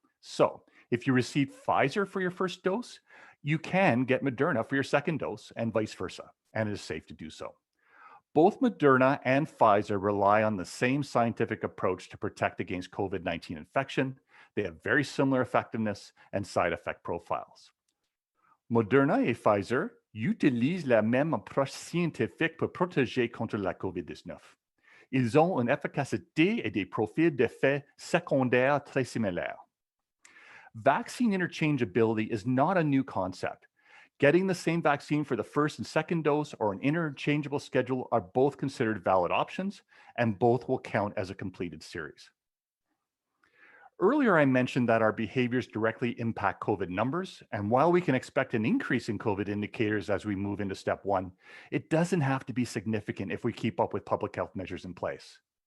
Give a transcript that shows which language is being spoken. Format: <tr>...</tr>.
<en>So, if you receive Pfizer for your first dose, you can get Moderna for your second dose and vice versa, and it is safe to do so. Both Moderna and Pfizer rely on the same scientific approach to protect against COVID-19 infection. They have very similar effectiveness and side effect profiles.</en> <fr>Moderna et Pfizer utilisent la même approche scientifique pour protéger contre la COVID-19. Ils ont une efficacité et des profils d'effets secondaires très similaires.</fr> <en>Vaccine interchangeability is not a new concept. Getting the same vaccine for the first and second dose or an interchangeable schedule are both considered valid options, and both will count as a completed series. Earlier, I mentioned that our behaviors directly impact COVID numbers, and while we can expect an increase in COVID indicators as we move into step 1, it doesn't have to be significant if we keep up with public health measures in place.</en>